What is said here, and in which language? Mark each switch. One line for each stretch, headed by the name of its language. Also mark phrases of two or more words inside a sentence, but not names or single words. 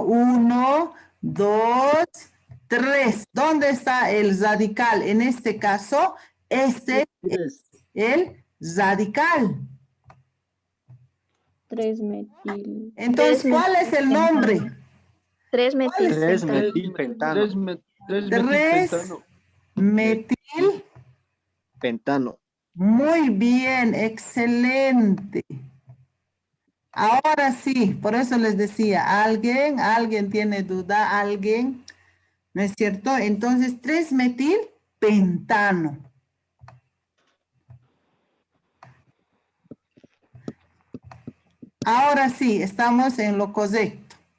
Spanish: 1, 2, 3. ¿Dónde está el radical? En este caso, este es el radical. 3-metil. Entonces, ¿cuál es el nombre? 3 ¿Cuál es? 3 metilpentano. metilpentano. 3 3 metilpentano. metil. Pentano. Muy bien, excelente. Ahora sí, por eso les decía, alguien tiene duda, alguien, ¿no es cierto? Entonces, 3-metilpentano. Ahora sí, estamos en lo correcto.